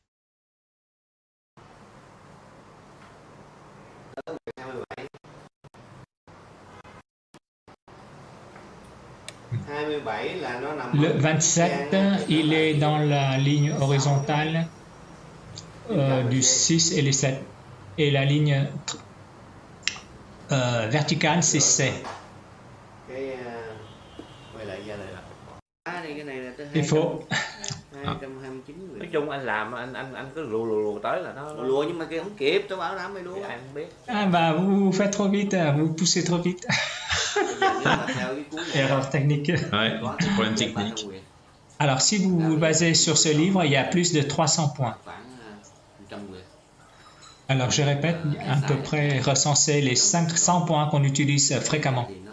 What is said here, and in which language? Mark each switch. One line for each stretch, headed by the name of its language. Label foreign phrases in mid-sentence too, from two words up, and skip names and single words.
French: Le 27, il est dans la ligne horizontale du 6 et les 7. Et la ligne verticale, c'est C. Il faut...
Vietnamese: Nói chung anh làm anh cứ lùa tới là nó lùa nhưng mà kia không kịp, tôi bảo đảm mày lùa.
French: Ah bah vous faites trop vite, vous poussez trop vite. Erreur technique. Ouais, problème technique. Alors si vous vous basez sur ce livre, il y a plus de 300 points. Alors je répète, à peu près recenser les 500 points qu'on utilise fréquemment.